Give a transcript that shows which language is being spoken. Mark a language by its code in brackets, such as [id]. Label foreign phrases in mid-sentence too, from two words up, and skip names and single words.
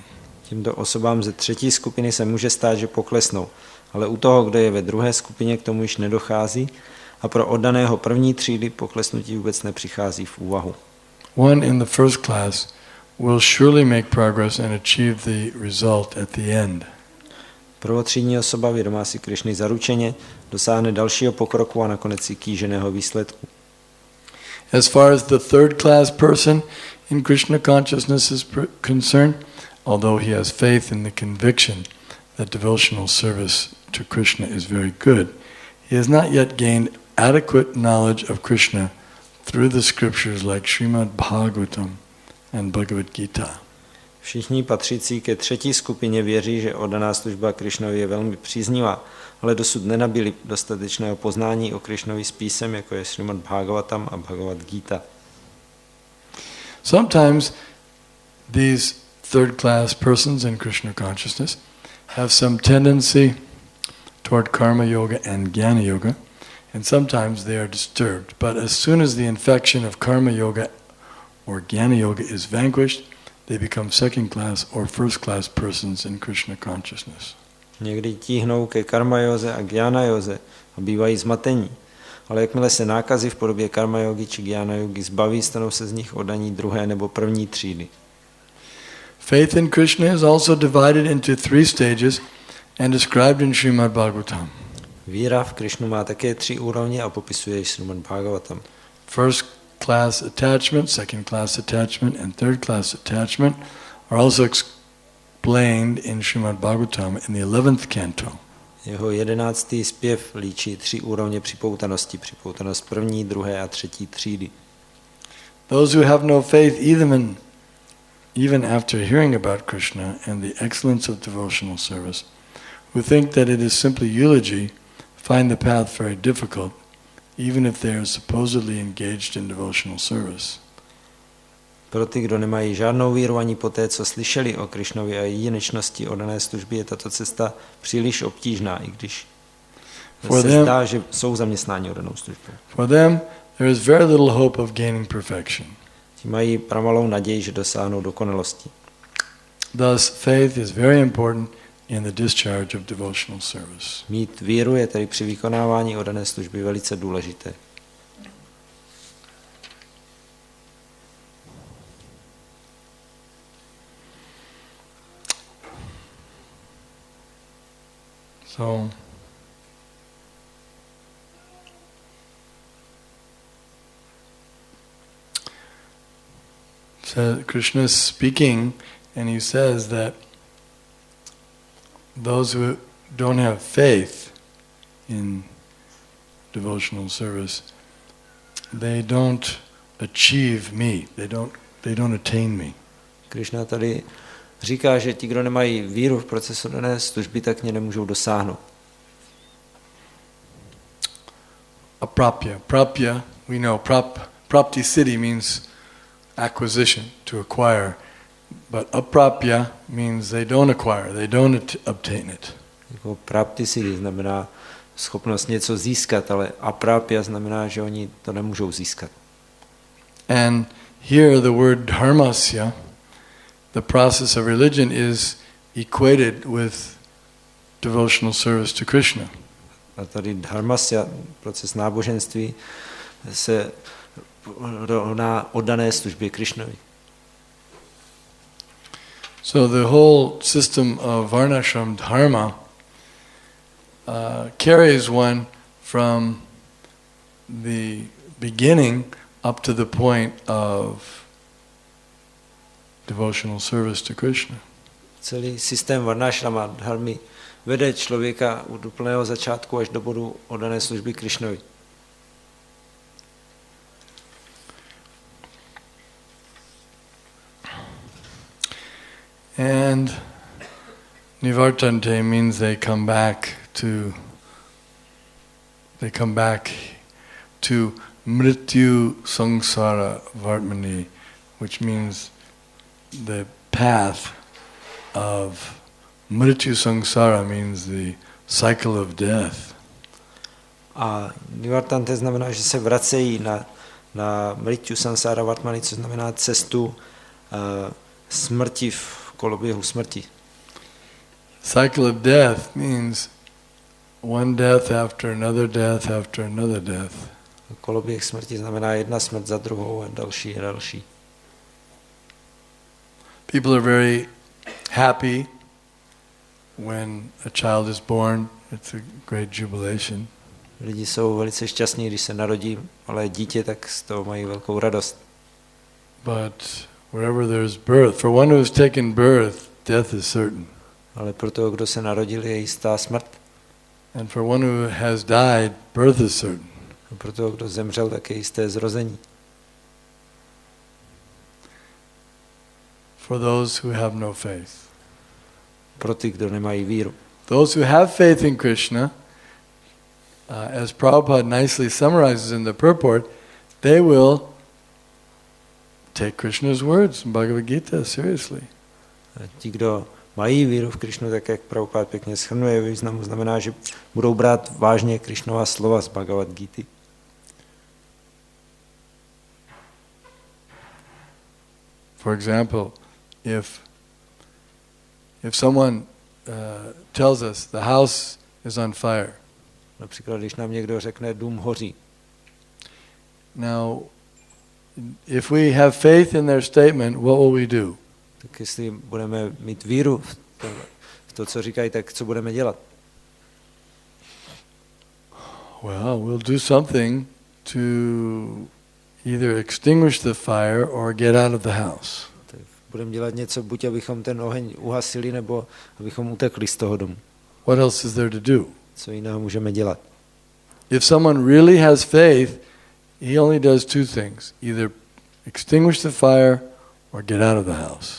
[cs] Tímto osobám ze třetí skupiny se může stát, že poklesnou, ale u toho, kdo je ve druhé skupině, k tomu již nedochází a pro oddaného první třídy poklesnutí vůbec nepřichází v úvahu. [en] One in the first class will surely make progress and achieve the result at the end. [cs] Prvotřídní osoba vědomá si Krišny zaručeně dosáhne dalšího pokroku a nakonec i kýženého výsledku. [en] As far as the third class person in Krishna consciousness is concerned, although he has faith in the conviction that devotional service to Krishna is very good, he has not yet gained adequate knowledge of Krishna through the scriptures like Srimad Bhagavatam and Bhagavad Gita. [cs] Všichni patřící ke třetí skupině věří, že oddaná služba Krišnovi je velmi příznivá, ale dosud nenabili dostatečného poznání o Krišnovi s písem, jako je Srimad Bhagavatam a Bhagavad Gita. [en] Sometimes these third class persons in Krishna consciousness have some tendency toward karma yoga and jnana yoga, and sometimes they are disturbed. But as soon as the infection of karma yoga or jnana yoga is vanquished, they become second class or first class persons in Krishna consciousness. [cs] Někdy tíhnou ke karma józe a jnana józe a bývají zmatení, ale jakmile se nákazy v podobě karma yogi či jnana yogi zbaví, stanou se z nich oddaní druhé nebo první třídy. [en] Faith in Krishna is also divided into 3 stages and described in Srimad Bhagavatam. [cs] Víra v Krišnu má také 3 úrovně a popisuje ji Srimad Bhagavatam. [en] First class attachment, second class attachment, and third class attachment are also explained in Srimad Bhagavatam in the 11th canto. [cs] Jeho 11. zpěv líčí 3 úrovně připoutanosti, připoutanost první, druhé a třetí třídy. [en] Those who have no faith even after hearing about Krishna and the excellence of devotional service, who think that it is simply eulogy, find the path very difficult, even if they are supposedly engaged in devotional service. [cs] Pro ty, kdo nemají žádnou víru ani po té, co slyšeli o Krišnovi a jedinečnosti oddané služby, je tato cesta příliš obtížná, i když se zdá, že jsou zaměstnáni oddanou službou. [en] For them, there is very little hope of gaining perfection. [cs] Ti mají pramalou naději, že dosáhnou dokonalosti. [en] Thus, faith is very important in the discharge of devotional service. [cs] Mít víru je tedy při vykonávání oddané služby velice důležité. [en] So, Krishna is speaking, and he says that those who don't have faith in devotional service, they don't achieve me. They don't attain me. [cs] Krishna tady říká, že ti, kdo nemají víru v procesu dané služby, tak mě nemůžou dosáhnout. [en] Aprapya. Prapya, we know, [sa] prapti siddhi [en] means acquisition, to acquire. But aprapya means they don't acquire, they don't obtain it. [cs] Jako [sa] prapti siddhi [cs] znamená schopnost něco získat, ale aprapya znamená, že oni to nemůžou získat. [en] And here the word dharmasya, the process of religion, is equated with devotional service to Krishna. [cs] A tady dharmasya, proces náboženství, se rovná oddané službě Krishnovi. [en] So the whole system of [sa] varnashram dharma [en] carries one from the beginning up to the point of devotional service to Krishna. [cs] Celý systém varnashrama dharmy vede člověka od úplného začátku až do bodu oddané služby Krishnovi. [en] And nivartante means they come back to [sa] mrityu samsara vartmani, [en] which means the path of [sa] mrityu samsara [en] means the cycle of death. [cs] A nivartante znamená, že se vracejí na [sa] mrityu samsara vartmani, [cs] co znamená cestu smrti v koloběhu smrti. [en] Cycle of death means one death after another death after another death. [cs] Koloběh smrti znamená jedna smrt za druhou a další a další. [en] People are very happy when a child is born. It's a great jubilation. [cs] Lidi jsou velice šťastní, když se narodí malé dítě, tak z toho mají velkou radost. [en] But wherever there's birth, for one who has taken birth, death is certain. [cs] Ale pro toho, kdo se narodil, je jistá smrt. [en] And for one who has died, birth is certain. [cs] A pro toho, kdo zemřel, tak je jisté zrození. [en] For those who have no faith. [cs] Pro ty, kdo nemají víru. [en] Those who have faith in Krishna, as Prabhupada nicely summarizes in the purport, they will take Krishna's words in Bhagavad Gita seriously. [cs] A ti, kdo mají víru v Krishnu, tak jak Prabhupada pěkně shrnuje významu, znamená, že budou brát vážně Krishnova slova z Bhagavad Gity. [en] For example, if someone tells us the house is on fire. [cs] Například, když nám někdo řekne, dům hoří. [en] Now, if we have faith in their statement, what will we do? [cs] Tak jestli budeme mít víru v to, co říkají, tak co budeme dělat? [en] Well, we'll do something to either extinguish the fire or get out of the house. [cs] Tak budeme dělat něco, buď abychom ten oheň uhasili, nebo abychom utekli z toho domu. [en] What else is there to do? [cs] Co jiného můžeme dělat? [en] If someone really has faith, he only does two things. Either extinguish the fire or get out of the house.